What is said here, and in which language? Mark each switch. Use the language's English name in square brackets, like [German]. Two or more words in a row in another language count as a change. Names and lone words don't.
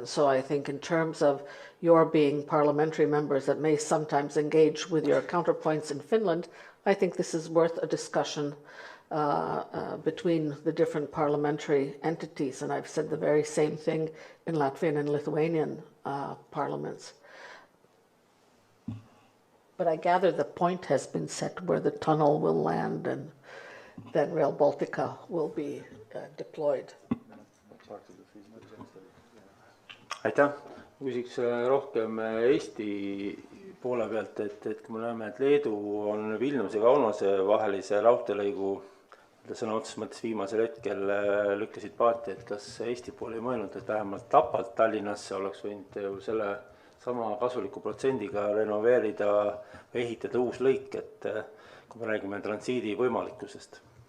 [English] So I think in terms of your being parliamentary members that may sometimes engage with your counterpoints in Finland, I think this is worth a discussion between the different parliamentary entities. And I've said the very same thing in Latvian and Lithuanian parliaments. But I gather the point has been set where the tunnel will land and then Rail Baltica will be deployed. [Estonian] Aitäh! Küsiks rohkem Eesti poole pealt, et kui me näeme, et Leedu on Vilniuse ja Kaunase vahelise raudteelõigu sõna otseses mõttes viimasel hetkel lükkasid paati, et kas Eesti pool ei mõelnud, et vähemalt Tapalt Tallinnasse oleks võinud ju selle sama kasuliku protsendiga renoveerida või ehitada uus lõik, et kui me räägime transiidi võimalikkusest.